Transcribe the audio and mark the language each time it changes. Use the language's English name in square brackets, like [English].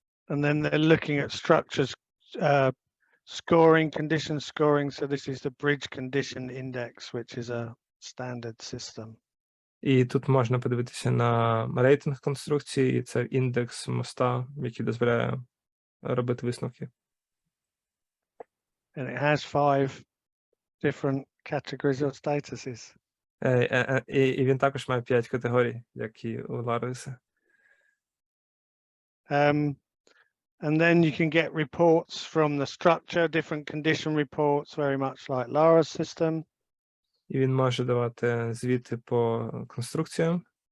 [English] And then they're looking at structures scoring, condition scoring. So this is the bridge condition index, which is a standard system. [Ukrainian] І тут можна подивитися на рейтинг конструкції, і це індекс моста, який дозволяє робити висновки. [English] And it has 5 different categories of statuses. [Ukrainian] І він також має 5 категорій, як і у Лариси. [English] And then you can get reports from the structure, different condition reports, very much like Lara's system. [Ukrainian] І він може давати звіти по конструкціям.